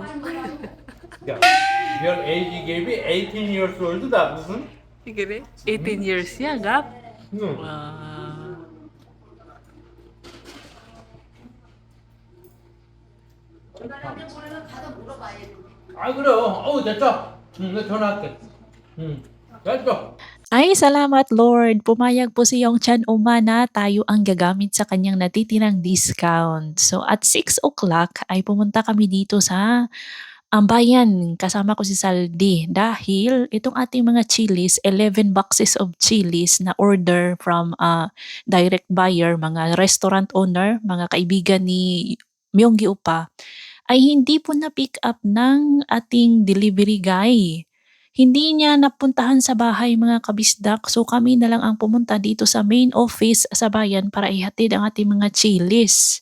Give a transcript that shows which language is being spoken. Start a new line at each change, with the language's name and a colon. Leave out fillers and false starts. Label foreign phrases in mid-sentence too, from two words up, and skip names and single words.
English: 야, your age gave me 18 years old
Korean: 다 무슨?
Filipino: Sige, 18 years siya, Gap.
Korean: 응. 아 그래. 어우 됐다. 응, 내가 전화할게. 응, 됐어.
Filipino: Ay, salamat Lord. Pumayag po si Yong Chan Uma na tayo ang gagamit sa kanyang natitirang discount.
English: So at 6 o'clock
Filipino: ay pumunta kami dito sa bayan. Kasama ko si Saldi dahil itong ating mga chilies,
English: 11 boxes of chilies
Filipino: na
English: order from direct buyer,
Filipino: mga
English: restaurant owner,
Filipino: mga kaibigan ni Myonggi Upa, ay hindi po na-pick up ng ating delivery guy. Hindi niya napuntahan sa bahay mga kabisdak, so kami na lang ang pumunta dito sa
English: main office
Filipino: sa bayan para ihatid ang ating mga chilies.